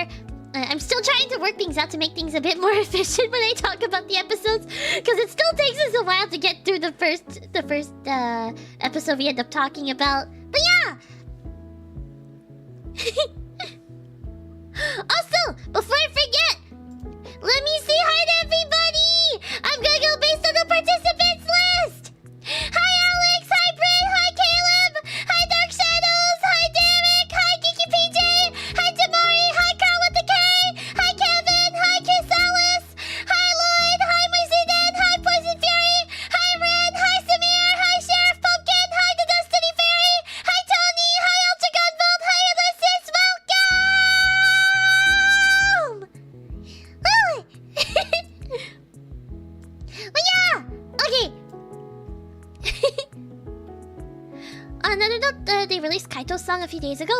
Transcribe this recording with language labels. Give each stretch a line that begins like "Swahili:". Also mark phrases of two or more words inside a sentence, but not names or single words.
English: I'm still trying to work things out to make things a bit more efficient when I talk about the episodes, because it still takes us a while to get through the first episode we end up talking about. But yeah. Also, before I forget, let me say hi to everybody. I'm gonna go based on the participants list. Hi Alex, hi Bryn, hi Caleb, hi Dark Shadows, hi Derek, hi Geeky PJ, hi Tamari, hi Carl with the K, hi Kevin, hi Kiss Alice, hi Lloyd, hi Moisiden, hi Poison Fury, hi Red, hi Samir, hi Sheriff Pumpkin, hi the Destiny Fairy, hi Tony, hi Ultra Gunvolt, hi Ulysses, welcome! Oh. Well, yeah! Okay. Another note, they released Kaito's song a few days ago.